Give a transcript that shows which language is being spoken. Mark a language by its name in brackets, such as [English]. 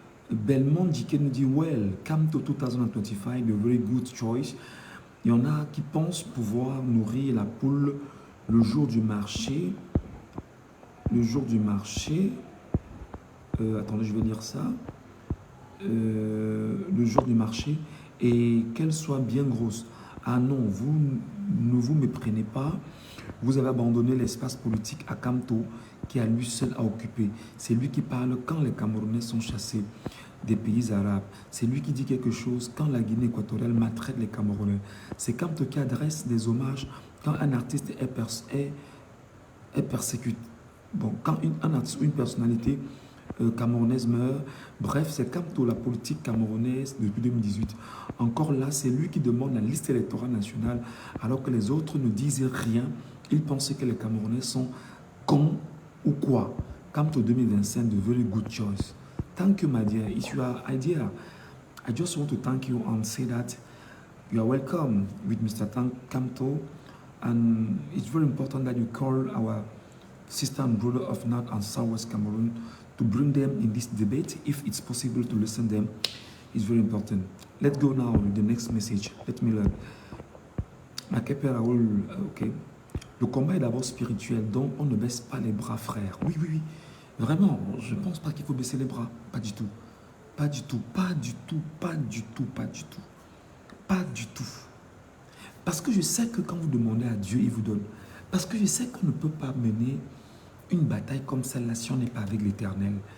[English] Belmont Dike [French] nous dit, [English] well, come to 2025, a very good choice. [French] Il y en a qui pensent pouvoir nourrir la poule le jour du marché. Le jour du marché. Attendez, je vais lire ça. Le jour du marché. Et qu'elle soit bien grosse. Ah non, vous ne vous méprenez pas. Vous avez abandonné l'espace politique à Kamto, qui a lui seul à occuper. C'est lui qui parle quand les Camerounais sont chassés des pays arabes. C'est lui qui dit quelque chose quand la Guinée équatoriale maltraite les Camerounais. C'est Kamto qui adresse des hommages quand un artiste est persécuté. Bon, quand un artiste ou une personnalité camerounaise meurt. Bref, c'est Kamto, la politique camerounaise depuis 2018. Encore là, c'est lui qui demande la liste électorale nationale alors que les autres ne disent rien. Ils pensaient que les Camerounais sont cons ou quoi. [English] Kamto 2025, de very good choice. Thank you, my dear. It's your idea. I just want to thank you and say that you are welcome with Mr. Kamto. And it's very important that you call our sister and brother of North and Southwest Cameroon to bring them in this debate. If it's possible to listen to them, it's very important. Let's go now with the next message. Let me learn. Ok. [French] Le combat est d'abord spirituel, donc on ne baisse pas les bras, frère. Oui, oui, oui. Vraiment, je ne pense pas qu'il faut baisser les bras. Pas du tout. Pas du tout, pas du tout, pas du tout, pas du tout. Pas du tout. Parce que je sais que quand vous demandez à Dieu, il vous donne. Parce que je sais qu'on ne peut pas mener une bataille comme celle-là si on n'est pas avec l'Éternel.